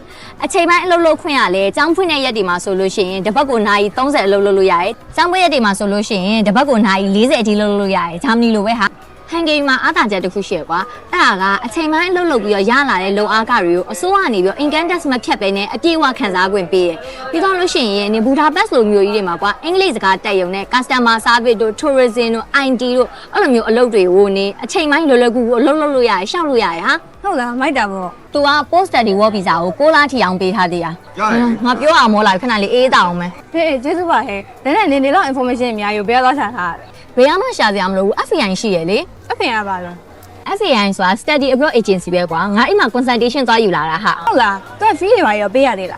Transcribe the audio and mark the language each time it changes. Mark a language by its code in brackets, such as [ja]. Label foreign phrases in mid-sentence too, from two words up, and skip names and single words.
[my] ။အချိန်ပိုင်းအလုပ်လုပ်ခွင့်ရလဲကျောင်းဖွင့်တဲ့ရက်တွေမှာဆိုလို့ရှိရင်တစ်ပတ်ကိုနာရီ30အလုပ်လုပ်လို့ရတယ်။ကျောင်းပွဲရက်တွေမှာဆိုလို့ရှိရင်တစ်ပတ်ကိုနာရီ40အထိလုပ်လို့ရတယ်။ဂျာမနီလိုပဲဟာဟန်ဂေရီမှာအားသာချက်တစ်ခုရှိရကွာအဲ့ဒါကအချိန်ပိုင်းအလုပ်လုပ်ပြီးတော့ရလာတဲ့လုံအားကတွေကိုအစိုးရကနေပြီးတော့ [en] income tax [my] မဖြတ်ပဲနဲ့အပြည့်အဝခံစားခွင့်ပေးရပြီးတော့လို့ရှိရင်နေဘူဒါဘတ်လိုမျိုးကြီးတွေမှာကွာအင်္ဂလိပ်စကားတက်ရုံနဲ့ [en] customer service [my] တို့ tourism တို့ IT တို့အဲ့လိုမျိုးအလုပ်တွေကိုနေအချိန်ပိုင်းလွယ်လွယ်ကူကူအလုပ်လုပ်လို့ရတယ်ရှောက်လို့ရတယ်ဟာ ဟုတ်လားမိုက်တာပေါ့ သူက [en] post study work visa [my] ကို6လထိအောင်ပေးထားသေးတာငါပြောအောင်မောလာခဏလေးအေးတောင်းမယ် ဟေးကျေးဇူးပါဟဲ့ဒါနဲ့နေလောက် information အများကြီးဘယ်သွားချထားတာ ဘယ်မှရှာစရာမလိုဘူး FAI ရှိရလေ FAI ပါလား FAI ဆိုတာ [en] Study Abroad Agency [my] ပဲကွာငါအိမ်မှာ consultation သွားယူလာတာဟာ ဟုတ်လားသူက fee တွေပါရောပေးရသေးလား